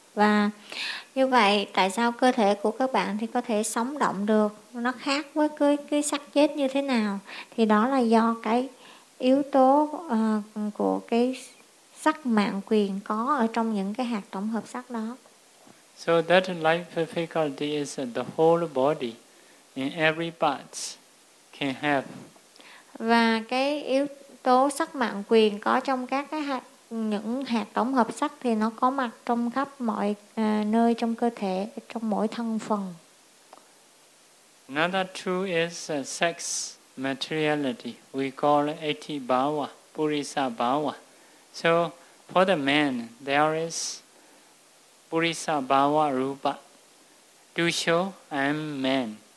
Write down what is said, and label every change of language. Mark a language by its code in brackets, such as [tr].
[vi] Và như vậy tại sao cơ thể của các bạn thì có thể sống động được, nó khác với cái xác chết như thế nào, thì đó là do cái yếu tố của cái sắc mạng quyền có ở trong những cái hạt tổng hợp sắc đó. [en] So that life faculty is the whole body in every part can have. [vi] Và cái yếu tố sắc mạng quyền có trong các cái hạt, những hạt tổng hợp sắc thì nó có mặt trong khắp mọi nơi trong cơ thể, trong mỗi thân phần. [en] Another two is sex materiality. We call it eti bhava, purisa bhava. So for the man, there is purisa bhava rupa to show I'm man.